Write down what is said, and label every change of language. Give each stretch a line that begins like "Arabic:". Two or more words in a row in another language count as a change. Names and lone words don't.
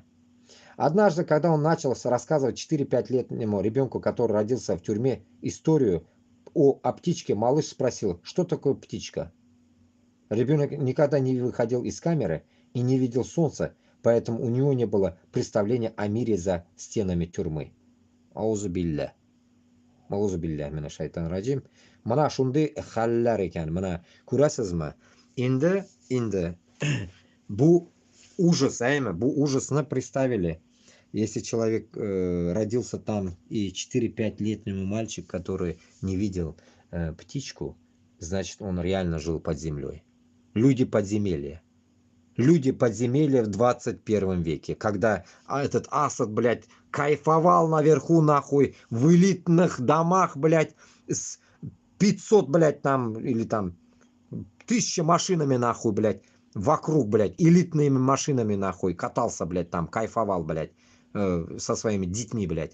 Russian: Однажды, когда он начал рассказывать 4-5-летнему ребенку, который родился в тюрьме, историю о птичке, малыш спросил, что такое птичка. Ребенок никогда не выходил из камеры и не видел солнца, поэтому у него не было представления о мире за стенами тюрьмы.
Arabic: Аузубилля. أعوذ بالله من الشيطان الرجيم.
Tatar: Мана шундай халлар ekan. Мана күрәсезме? Инде бу
Russian: ужас, бу ужасно представили. Если человек родился там и 4-5-летнему мальчик, который не видел птичку, значит он реально жил под землей. Люди подземелья. Люди подземелья в 21 веке, когда этот Асад, блядь, кайфовал наверху, нахуй, в элитных домах, блядь, с 500, блядь, там, или там 1000 машинами, нахуй, блядь, вокруг, блядь, элитными машинами, нахуй, катался, блядь, там, кайфовал, блядь, со своими детьми, блядь.